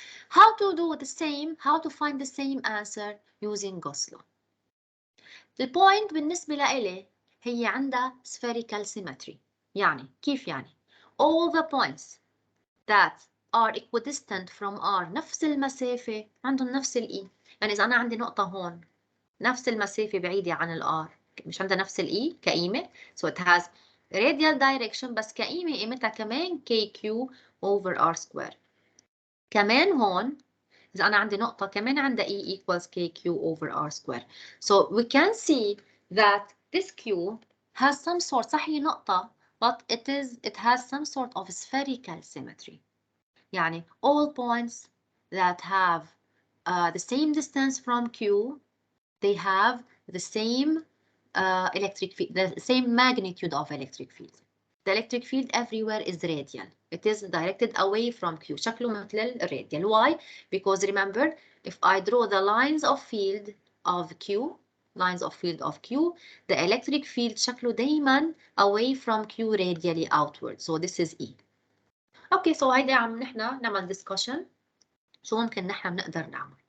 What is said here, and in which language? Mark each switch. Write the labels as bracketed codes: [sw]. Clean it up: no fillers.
[en] How to do the same, how to find the same answer using Gauss law. The point [ar] بالنسبة لإلي هي عندها spherical symmetry. يعني كيف يعني؟ [en] All the points that are equidistant from R [ar] نفس المسافة عندهم نفس ال E. يعني إذا أنا عندي نقطة هون نفس المسافة بعيدة عن ال R مش عندها نفس ال E كقيمة. [en] So it has radial direction [ar] بس كقيمة قيمتها كمان [en] KQ over R square. [ar] كمان هون إذا أنا عندي نقطة كمان عندها E [en] equals KQ over R square. So we can see that this Q has some sort [ar] صحيح نقطة [en] but it has some sort of spherical symmetry. [ar] يعني [en] all points that have the same distance from Q, they have the same electric field, the same magnitude of electric field. The electric field everywhere is radial. It is directed away from Q. [ar] شكله مثل الراديال. [en] Why? Because remember, if I draw the lines of field of Q, lines of field of Q. The electric field [ar] شكله دايما [en] away from Q radially outward. So this is E. [ar] Okay, so هيدا عم نحنا نعمل discussion شو ممكن نحنا بنقدر نعمل.